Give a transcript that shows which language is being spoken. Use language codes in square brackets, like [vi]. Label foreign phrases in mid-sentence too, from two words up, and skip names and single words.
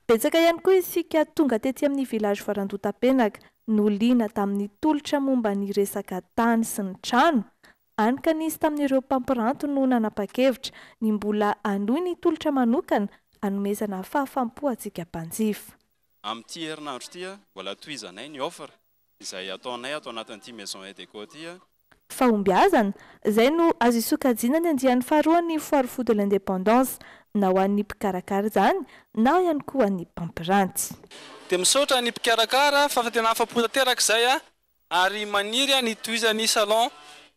[mg] Betsaka ihany koa isika tonga tety amin'ny village Voarandota-Penaka no liana tamin'ny tolotra momba ny resaka tany sy ny trano. Any ka nisy tamin'ireo mpampiranto no nanapa-kevitra ny mbola anohy ny tolotra manokana anomezana fahafampo antsika mpanjifa. Amin'ity herinandro ity mbola tohizanay ny offre izay ataonay atao anatin'ity [fr] maison et déco [mg] ity. Fahombiazana izay no azo isokajiana ny andian'ny faharoa ny [fr] foire fouille de l'indépendance [mg] na ho an'ny mpikarakara izany na ihany koa an'ny mpampiranty. Dia misaotra ny mpikarakara fa tena afa-po tanteraka izay ary maniry ny tohizan'ny salon